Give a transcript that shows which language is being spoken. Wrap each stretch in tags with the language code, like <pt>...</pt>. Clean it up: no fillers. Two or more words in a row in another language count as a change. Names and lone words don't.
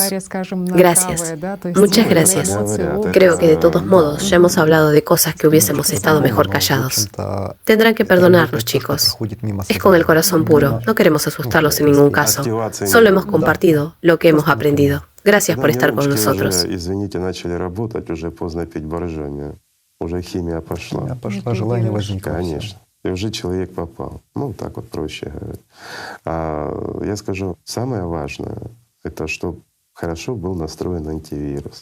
<es>Gracias. Muchas gracias. Creo que de todos modos ya hemos hablado de cosas que hubiésemos estado mejor callados. Tendrán que perdonarnos, chicos. Es con el corazón puro. No queremos asustarlos en ningún caso. Solo hemos compartido lo que hemos aprendido. Gracias por estar con nosotros.</es> <ru>Извините, начали работать, уже поздно пить боржоми. Уже химия пошла. Химия пошла, желание возникло. Конечно. И уже человек попал. Ну, так вот проще говорить. Я скажу, самое важное, это чтобы хорошо был настроен антивирус.</ru>